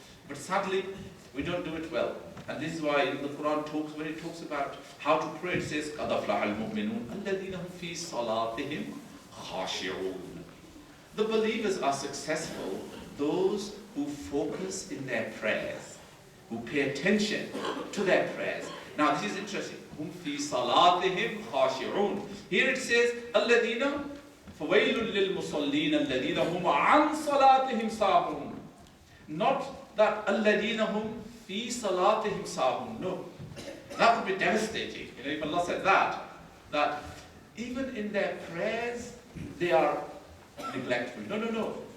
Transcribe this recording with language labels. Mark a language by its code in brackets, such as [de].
[en] But sadly, we don't do it well. And this is why in the Quran when it talks about how to pray, it says, [ar] قَدْ أَفْلَحَ الْمُؤْمِنُونَ الَّذِينَ هُمْ فِي صَلَاتِهِمْ خَاشِعُونَ. [en] The believers are successful, those who focus in their prayers, who pay attention to their prayers. Now this is interesting. [ar] هُمْ فِي صَلَاتِهِمْ خَاشِعُونَ. [en] Here it says, [ar] الَّذِينَ فَوَيْلٌ لِلْمُصَلِّينَ الَّذِينَ هُمْ عَنْ صَلَاتِهِمْ سَاهُونَ. [en] Not that [ar] الَّذِينَ هُمْ فِي صَلَاتِهِمْ سَاهُونَ. [en] No. That would be devastating. If Allah said that even in their prayers, they are neglectful. No.